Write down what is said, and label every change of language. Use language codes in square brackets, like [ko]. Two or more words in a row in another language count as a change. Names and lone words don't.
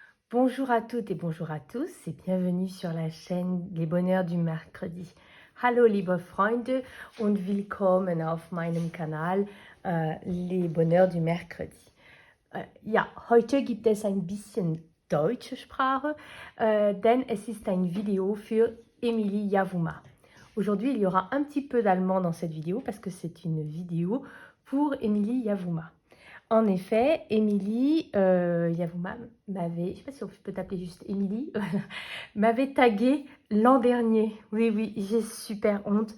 [fr] Bonjour à toutes et bonjour à tous et bienvenue sur la chaîne Les Bonheurs du Mercredi. [de] Hallo liebe Freunde und willkommen auf meinem Kanal Les Bonheurs du Mercredi. Ja, heute gibt es ein bisschen deutsche Sprache, denn es ist ein Video für Emilie Yavuma. [fr] Aujourd'hui, il y aura un petit peu d'allemand dans cette vidéo parce que c'est une vidéo pour Emilie Yavuma. En effet, Émilie Yavuma m'avait, je ne sais pas si on peut t'appeler juste Émilie, m'avait tagué l'an dernier. Oui, j'ai super honte.